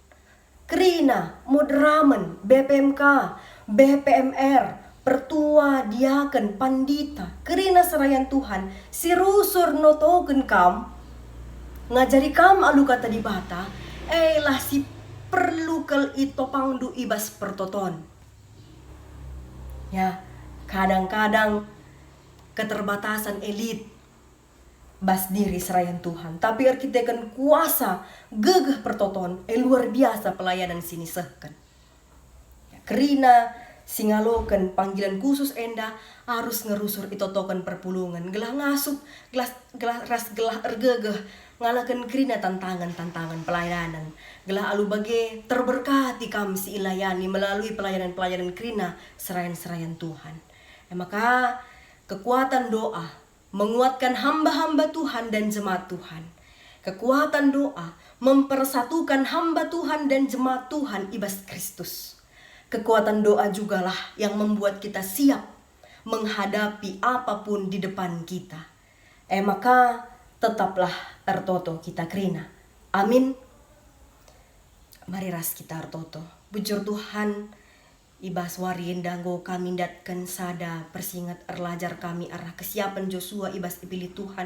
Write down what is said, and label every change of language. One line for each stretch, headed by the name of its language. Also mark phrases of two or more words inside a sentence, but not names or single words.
Batak Karo: Krina, Mudraman, BPMK, BPMR, Pertua, Diaken, Pandita, Krina serayan Tuhan, si rusur notogen kam, ngajari kam alu kata di bata, lah si perlu kel ito pangdu ibas pertoton. Ya, kadang-kadang keterbatasan elit bas diri serayan Tuhan. Tapi arkitekan kuasa gegah pertoton
Indonesian: luar biasa
Batak Karo: pelayanan sini sehkan. Ya, kerina singalokan panggilan khusus enda harus ngerusur itotokan perpulungan. Gelah ngasup, gelah ergegah ngalakan kerina
Indonesian: tantangan pelayanan.
Batak Karo: Gelah alu bage terberkati kam si ilayani
Indonesian: melalui pelayanan
Batak Karo: kerina serayan Tuhan.
Indonesian: Maka kekuatan doa menguatkan hamba-hamba Tuhan dan jemaat Tuhan. Kekuatan doa mempersatukan hamba Tuhan dan jemaat Tuhan ibas Kristus. Kekuatan doa jugalah yang membuat kita siap menghadapi apapun di depan kita.
Batak Karo: Maka tetaplah ertoto kita krina. Amin. Mari ras kita ertoto. Bujur Tuhan ibas warin danggo kami datkan sada persingat erlajar kami arah kesiapan Joshua ibas dipilih Tuhan.